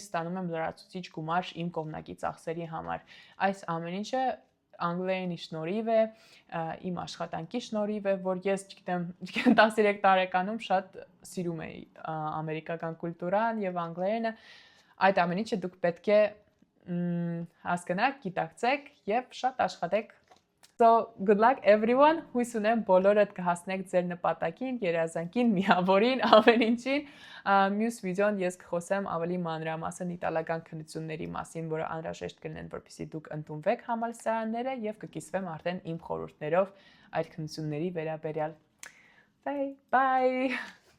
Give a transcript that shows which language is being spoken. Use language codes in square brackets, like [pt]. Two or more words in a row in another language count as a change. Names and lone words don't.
[hy] ստանում եմ լրացուցիչ գումար իմ կողմնակի ծախսերի համար։ Այս ամեն ինչը անգլերենի շնորհիվ է, իմ աշխատանքի շնորհիվ է, որ ես, չգիտեմ, 13 տարեկանում շատ սիրում էի ամերիկական կուլտուրան եւ անգլերենը, այդ ամեն ինչը դուք պետք է հասկանաք, գիտակցեք եւ շատ աշխատեք։ [en] So good luck everyone, [hy] հույս ունեմ բոլորդ կհասնեք ձեր նպատակին, երազանքին, միավորին, ամեն ինչին։ Մյուս վիդեոն ես կխոսեմ ավելի մանրամասն իտալական քննությունների մասին, որը անհրաժեշտ կլինեն, որպեսզի դուք ընդունվեք համալսարանները եւ կկիսվեմ արդեն իմ խորհուրդներով այդ քննությունների վերաբերյալ։ Bye.